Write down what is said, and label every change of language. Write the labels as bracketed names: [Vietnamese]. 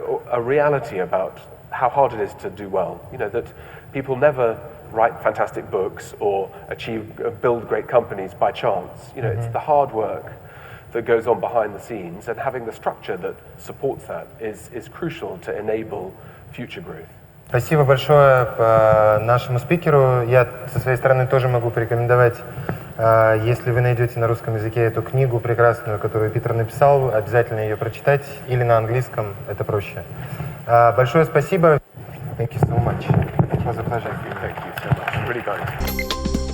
[English] a reality about how hard it is to do well. That people never write fantastic books or build great companies by chance. It's the hard work that goes on behind the scenes, and having the structure that supports that is crucial to enable future growth. [Russian] Спасибо большое нашему спикеру. Я со своей стороны тоже могу порекомендовать, если вы найдете на русском языке эту книгу прекрасную, которую Питер написал, обязательно ее прочитать, или на английском, это проще. Большое спасибо. [English] Thank you so much. It was a pleasure. Thank you so much. Really nice.